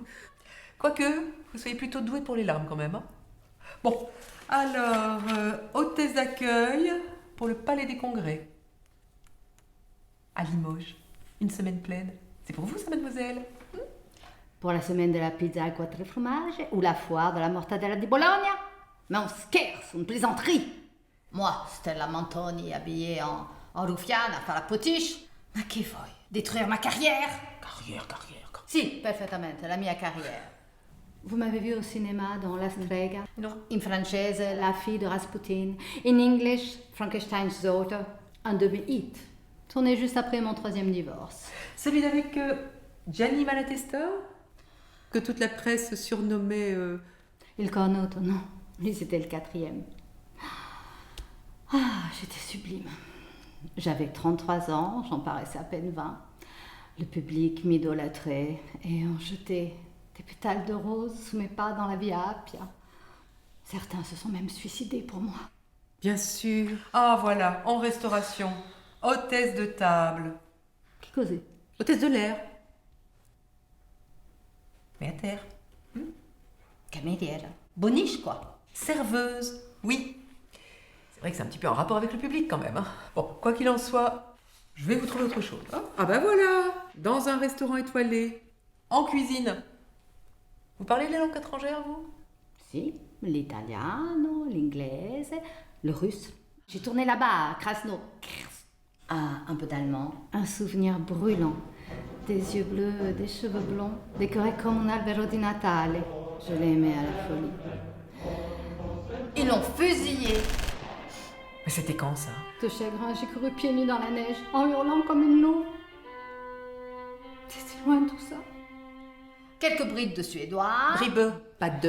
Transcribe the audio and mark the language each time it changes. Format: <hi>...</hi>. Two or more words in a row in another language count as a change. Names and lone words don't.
<fr>Quoique, vous soyez plutôt douée pour les larmes quand même. Hein. Bon, alors, hôtesse d'accueil pour le Palais des Congrès. À Limoges. Une semaine pleine. C'est pour vous ça, mademoiselle? Pour la semaine de la pizza à 4 fromages ou la foire de la</fr> <it>mortadella di Bologna?</it> <fr>Mais on scherzo, une plaisanterie. Moi, Stella Montoni, habillée en ruffiane à faire la potiche.</fr> <it>Ma che vuoi?</it> <fr>Détruire ma carrière? Carrière.</fr> <it>Si, perfettamente, la mia carrière.</it> <fr>Vous m'avez vu au cinéma dans La Strega? Non. In française, La fille de Rasputin.</fr> <en>In English, Frankenstein's Daughter.</en> <fr>Un demi-hit. Tourné juste après mon 3e divorce. Celui avec Gianni Malatesta? Que toute la presse surnommait... Il Cornuto, non. Lui, c'était le 4e. Ah, j'étais sublime. J'avais 33 ans, j'en paraissais à peine 20. Le public m'idolâtrait et on jetait des pétales de rose sous mes pas dans la Via Appia. Certains se sont même suicidés pour moi. Bien sûr. Ah voilà, en restauration. Hôtesse de table.</fr> <it>Che cos'è?</it> <fr>Hôtesse de l'air. Mais à terre. Cameriera. Boniche, quoi. Serveuse, oui. C'est vrai que c'est un petit peu en rapport avec le public quand même. Hein. Bon, quoi qu'il en soit, je vais vous trouver autre chose. Hein. Ah ben voilà, dans un restaurant étoilé, en cuisine. Vous parlez les langues étrangères, vous?</fr> <it>Si, l'italiano, l'inglese,</it> <fr>le russe. J'ai tourné là-bas, à Krasno. Ah, un peu d'allemand. Un souvenir brûlant. Des yeux bleus, des cheveux blonds, décorés comme un</fr> <it>albero di Natale.</it> <fr>Je l'aimais à la folie. Ils l'ont fusillé. Mais c'était quand ça? De chagrin, j'ai couru pieds nus dans la neige, en hurlant comme une louve. C'était loin tout ça. Quelques brides de suédois. Bribe, pas de.</fr>